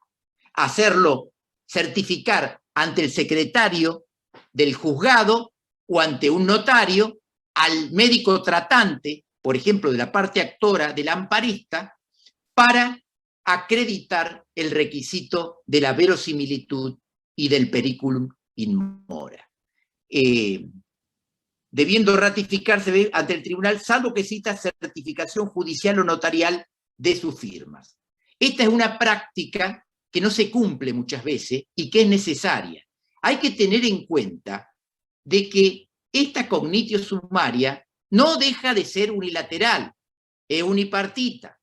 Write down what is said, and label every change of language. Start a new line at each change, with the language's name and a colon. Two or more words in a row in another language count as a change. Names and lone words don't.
Spanish: Hacerlo certificar ante el secretario del juzgado o ante un notario, al médico tratante, por ejemplo, de la parte actora, del amparista, para acreditar el requisito de la verosimilitud y del
Latin: periculum in mora.
Spanish: Debiendo ratificarse ante el tribunal, salvo que exista certificación judicial o notarial de sus firmas. Esta es una práctica que no se cumple muchas veces y que es necesaria. Hay que tener en cuenta de que esta
Latin: cognitio sumaria
Spanish: no deja de ser unilateral, es unipartita.